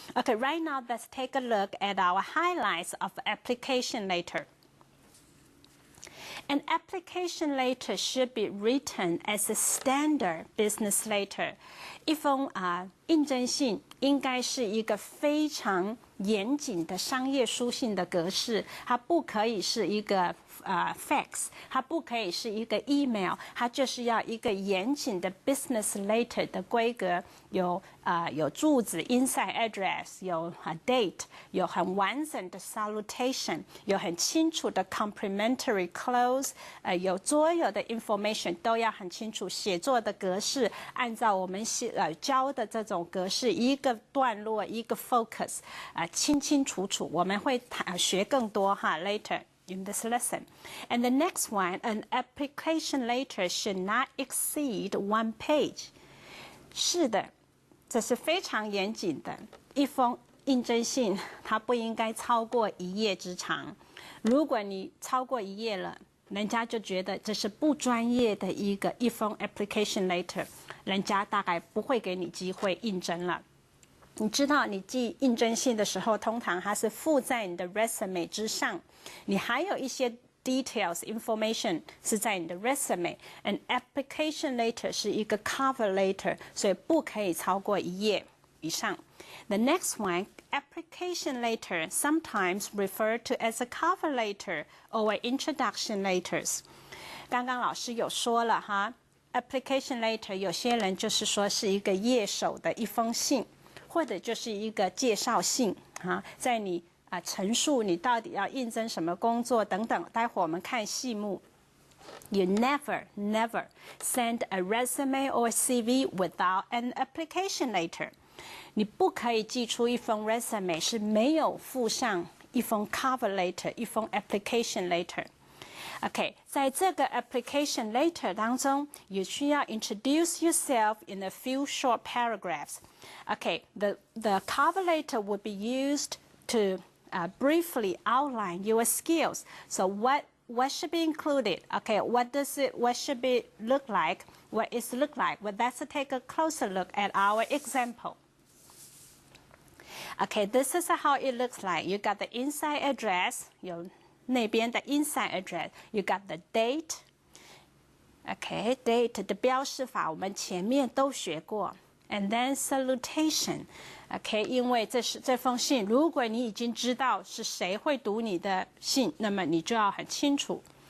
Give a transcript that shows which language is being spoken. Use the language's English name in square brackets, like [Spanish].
[English] Okay, right now let's take a look at our highlights of application letter. An application letter should be written as a standard business letter. [Chinese] 一封应征信应该是一个非常严谨的商业书信的格式，它不可以是一个fax， 它不可以是一个 email， 它就是要一个严谨的 business letter 的规格，有住址 inside address， 有date， 有很完整的 salutation， 有很清楚的 complimentary close， 有所有的 information 都要很清楚，写作的格式按照我们教的这种格式，一个段落一个 focus， 清清楚楚。我们会学更多哈 [English] later in this lesson. And the next one, an application letter should not exceed 1 page. [Chinese] 是的，这是非常严谨的。一封应征信，它不应该超过1页之长。如果你超过1页了，人家就觉得这是不专业的一封 application letter， 人家大概不会给你机会应征了。你知道你寄应征信的时候，通常它是附在你的 resume 之上，你还有一些 details information 是在你的 resume。 An application letter 是一个 cover letter， 所以不可以超过1页以上。 [English] The next one, application letter, sometimes referred to as a cover letter or introduction letters. [Chinese] 刚刚老师有说了哈 ，application letter 有些人就是说是一个页首的一封信。或者就是一个介绍信在你陈述你到底要应征什么工作等等。待会我们看细目。 [English] You never send a resume or CV without an application letter. [Chinese] 你不可以寄出一封 resume 是没有附上一封 cover letter 一封 application letter。OK， 在这个 application letter 当中，你需要 [English] introduce yourself in a few short paragraphs. OK， the cover letter would be used to briefly outline your skills. So what should be included? Okay, what should be look like? What is look like? Well, let's take a closer look at our example. Okay, this is how it looks like. You got the inside address, [Chinese] 有那边的 [English] inside address. You got the date. [Chinese] Okay, date 的标示法我们前面都学过。 [English] And then salutation. [Chinese] OK， 因为这封信，如果你已经知道是谁会读你的信，那么你就要很清楚。